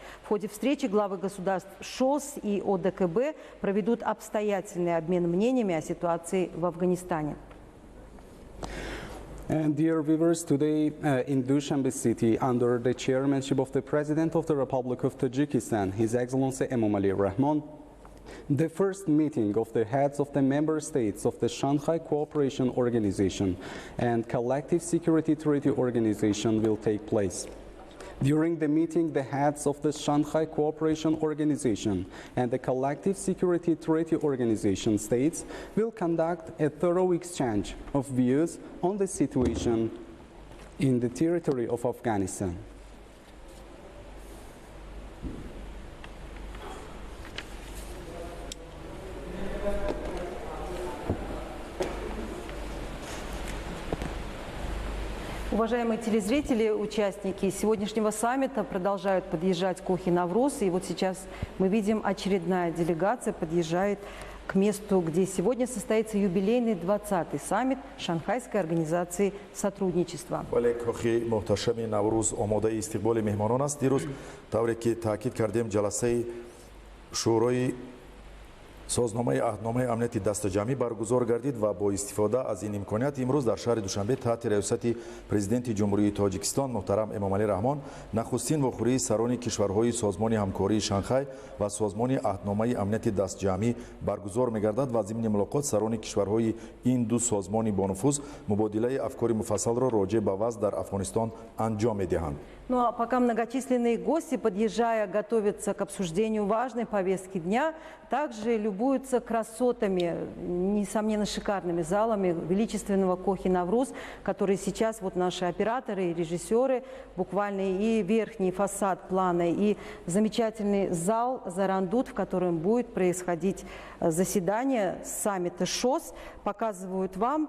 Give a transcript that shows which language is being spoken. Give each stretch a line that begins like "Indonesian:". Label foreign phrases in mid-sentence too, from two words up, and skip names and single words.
Russian: В ходе встречи главы государств ШОС и ОДКБ проведут обстоятельный обмен мнениями о ситуации в Афганистане.
English: And dear viewers, today in Dushanbe city, under the chairmanship of the President of the Republic of Tajikistan, His Excellency Emomali Rahmon, the first meeting of the heads of the member states of the Shanghai Cooperation Organization and Collective Security Treaty Organization will take place. During the meeting, the heads of the Shanghai Cooperation Organization and the Collective Security Treaty Organization states will conduct a thorough exchange of views on the situation in the territory of Afghanistan.
Russian: Уважаемые телезрители, участники сегодняшнего саммита продолжают подъезжать к Охи-Навруз. И вот сейчас мы видим, очередная делегация подъезжает к месту, где сегодня состоится юбилейный 20-й саммит Шанхайской организации сотрудничества.
Tajik: созномаи аҳдномаи амнияти дастаҷамъӣ баргузор гардид ва бо истифода аз ин имконият имрӯз дар шаҳри Душанбе таҳти раёсати президенти ҷумҳурии Тоҷикистон муҳтарам Эмомалӣ Раҳмон нахустин вохӯрии сарони кишварҳои созмони ҳамкории Шанхай ва созмони аҳдномаи амнияти дастҷамъӣ баргузор мегардад ва зимни мулоқот сарони кишварҳои ин ду созмони бонуфуз мубодилаи афкори муфассалро роҷеъ ба вазъ дар Афғонистон анҷом медиҳанд.
Russian: Ну а пока многочисленные гости, подъезжая, готовятся к обсуждению важной повестки дня, также любуются красотами, несомненно, шикарными залами величественного Кохи-Навруз, которые сейчас вот наши операторы и режиссеры, буквально и верхний фасад плана, и замечательный зал «Зарандут», в котором будет происходить заседание саммита ШОС, показывают вам.